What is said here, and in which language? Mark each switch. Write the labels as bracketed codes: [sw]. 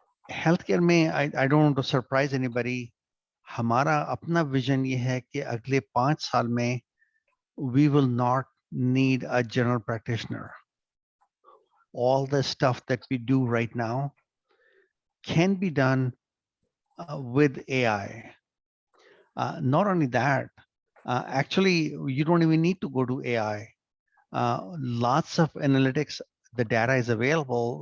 [en] Healthcare में I don't want to surprise anybody. [hi] हमारा अपना vision ये है कि अगले 5 साल में [en] we will not need a general practitioner. All the stuff that we do right now can be done with AI. Not only that, Actually, you don't even need to go to AI. Lots of analytics, the data is available.